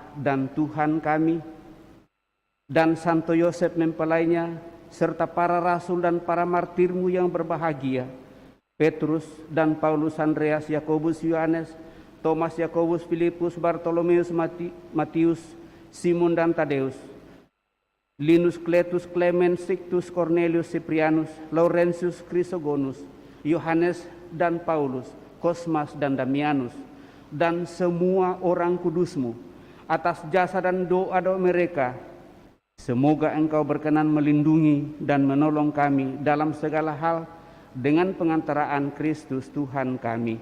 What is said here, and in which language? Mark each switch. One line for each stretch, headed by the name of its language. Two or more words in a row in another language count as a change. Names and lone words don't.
Indonesian: dan Tuhan kami, dan Santo Yosef mempelainya, serta para rasul dan para martirmu yang berbahagia, Petrus dan Paulus, Andreas, Yakobus, Yohanes, Thomas, Yakobus, Filipus, Bartolomeus, Matius, Simon dan Tadeus, Linus, Cletus, Clemens, Sictus, Cornelius, Cyprianus, Laurentius, Chrysogonus, Yohanes dan Paulus, Cosmas dan Damianus, dan semua orang kudusmu, atas jasa dan doa-doa mereka. Semoga Engkau berkenan melindungi dan menolong kami dalam segala hal dengan pengantaraan Kristus Tuhan kami.